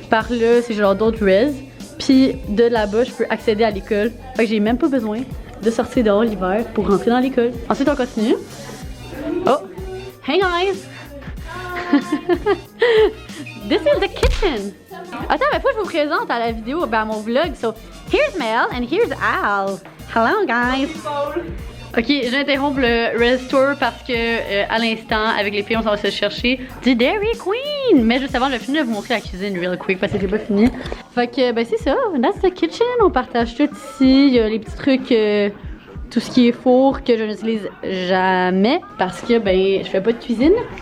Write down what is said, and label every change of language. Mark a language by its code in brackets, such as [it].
[fr] Par là, c'est genre d'autres res. Puis de là-bas, je peux accéder à l'école. Fait que j'ai même pas besoin de sortir dehors l'hiver pour rentrer dans l'école. Ensuite, on continue. [en] Oh! Hey guys! This is the kitchen! [fr] Attends, mais faut que je vous présente à la vidéo, ben à mon vlog. [en] So, here's Mel and here's Al. Hello guys! [fr] Ok, j'interromps le Res Tour parce que à l'instant, avec les filles, on s'en va se chercher du Dairy Queen! Mais juste avant, je vais finir de vous montrer la cuisine [en] real quick [fr] parce que j'ai pas fini. Fait que, ben c'est ça, [en] that's the kitchen. [fr] On partage tout ici. Il y a les petits trucs, tout ce qui est four que je n'utilise jamais parce que, ben, je fais pas de cuisine.